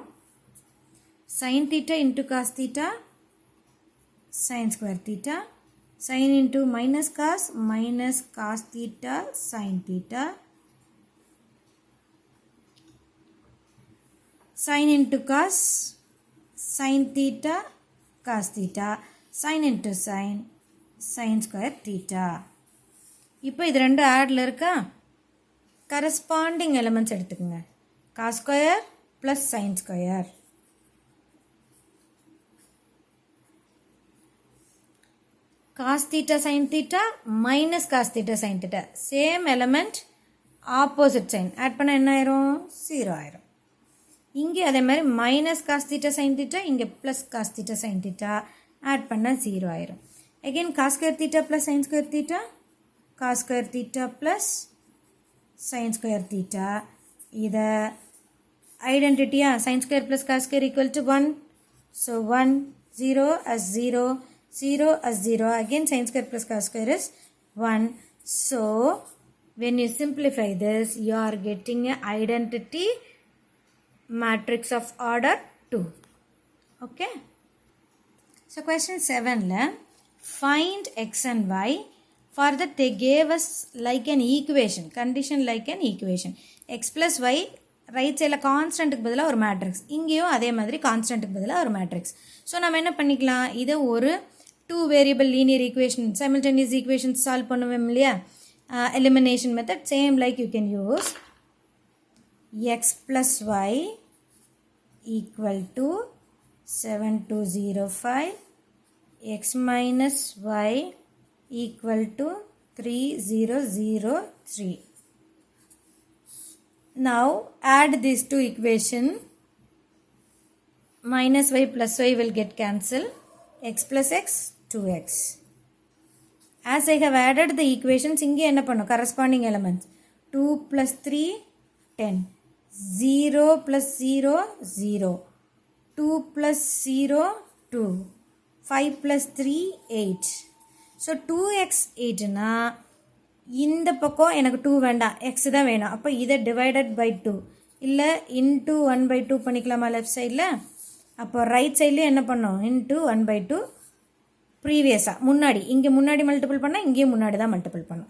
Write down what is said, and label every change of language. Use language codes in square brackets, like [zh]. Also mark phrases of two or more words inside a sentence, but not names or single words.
[en] sin theta into cos theta sin square theta, sin into minus cos theta sin theta, sin into cos sin theta cos theta, sin into sin square theta. [ta] இப்போ இது ரெண்டு ஆட்ல இருக்கா? [en] corresponding elements [ta] எடுத்துக்கோங்க. [en] cos square plus sin square. cos theta sin theta minus cos theta sin theta. same element opposite sign add [ta] பண்ண என்ன ஆயிரும்? 0 ஆயிரும். இங்கே அதே மாதிரி [en] minus cos theta sin theta, [ta] இங்கே [en] plus cos theta sin theta add [ta] பண்ண 0 ஆயிரும். [en] again cos square theta plus sin square theta, cos square theta plus sin square theta. [ta] இதை ஐடென்டிட்டியா [en] sin square plus cos square equal to 1. so 1 0 as 0 0 as 0. again sin square plus cos square is 1. so when you simplify this you are getting an identity matrix of order 2. okay. so question 7 la find x and y. for that they gave us like an equation, condition like an equation. x plus y right side [ta] கான்ஸ்டன்ட்டுக்கு பதிலாக ஒரு மேட்ரிக்ஸ், இங்கேயும் அதே மாதிரி கான்ஸ்டன்ட்டுக்கு பதிலாக ஒரு மேட்ரிக்ஸ். ஸோ நம்ம என்ன பண்ணிக்கலாம், இதை ஒரு [en] 2 variable linear equation simultaneous equations solve [ta] பண்ணுவோம் இல்லையா? [en] elimination method same like you can use. x plus y equal to 7205, x minus y equal to 3003. now add these two equations. minus y plus y will get cancelled. x plus x 2x. as I have added the equations, [ta] இங்கே என்ன பண்ணும்? [en] corresponding elements 2 plus 3 10, 0 plus 0 0, 2 plus 0 2, 5 plus 3 8. [ta] so 2x 8 னா இந்த பக்கம் எனக்கு 2 வேண்டாம், x தான் வேணும். அப்போ இதை [en] divided by 2 [ta] இல்லை [en] into 1/2 [ta] பண்ணிக்கலாமா [en] left side? [ta] அப்போ ரைட் சைட்லேயும் என்ன பண்ணோம்? [en] into 1/2 previously [ta] முன்னாடி, இங்கே முன்னாடி மல்டிபிள் பண்ணால் இங்கேயும் முன்னாடி தான் மல்டிபிள் பண்ணோம்.